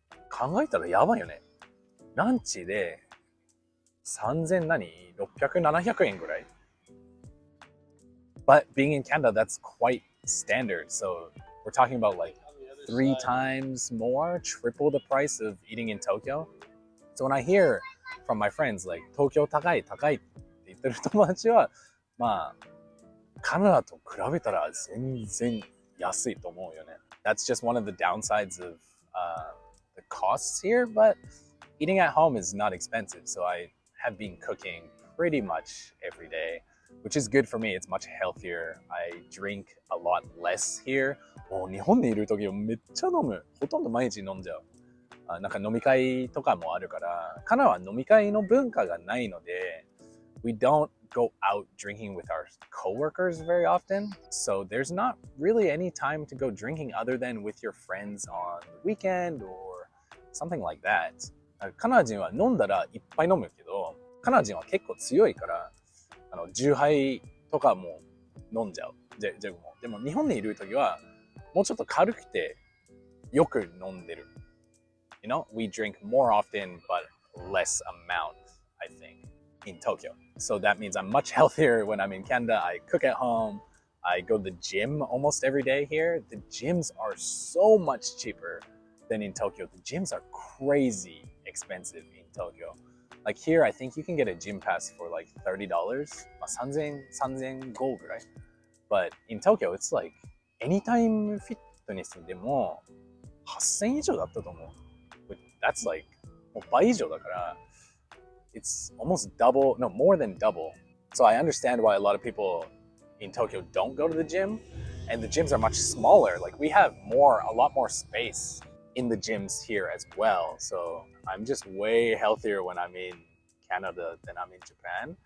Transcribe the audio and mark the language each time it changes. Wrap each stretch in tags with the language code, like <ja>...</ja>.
<ja>考えたらやばいよね。ランチで3,000何 ?600、700円ぐらい?</ja> <en>But being in Canada, that's quite standard. So we're talking about like 3 times more, triple the price of eating in Tokyo. So when I hear from my friends like</en> <ja>東京高い高いって言ってる友達は、まあカナダと比べたら全然安いと思うよね。</ja> <en>That's just one of the downsides of the costs here, but eating at home is not expensive. So I have been cooking pretty much every day, which is good for me. It's much healthier. I drink a lot less here.</en> <ja>もう日本にいる時はめっちゃ飲む。ほとんど毎日飲んじゃう。なんか飲み会とかもあるから、カナダは飲み会の文化がないので、</ja> <en>we don't go out drinking with our coworkers very often. So there's not really any time to go drinking other than with your friends on the weekend or something like that.</en> <ja>カナダ人は飲んだらいっぱい飲むけど、カナダ人は結構強いから、10杯とかも飲んじゃう。でも日本にいるときはもうちょっと軽くてよく飲んでる。</ja> <en>You know, we drink more often but less amount, I think, in Tokyo. So that means I'm much healthier when I'm in Canada. I cook at home. I go to the gym almost every day here. The gyms are so much cheaper than in Tokyo. The gyms are crazy expensive in Tokyo. Like here, I think you can get a gym pass for like $30.</en> <ja>3000ぐらい。</ja> <en>But in Tokyo, it's like anytime fitness</en> <ja>でも8000以上だったと思う。</ja> <en>That's like</en> <ja>もう倍以上だから。</ja> <en>It's almost double, no, more than double. So I understand why a lot of people in Tokyo don't go to the gym, and the gyms are much smaller. Like we have a lot more space in the gyms here as well. So I'm just way healthier when I'm in Canada than I'm in Japan.</en>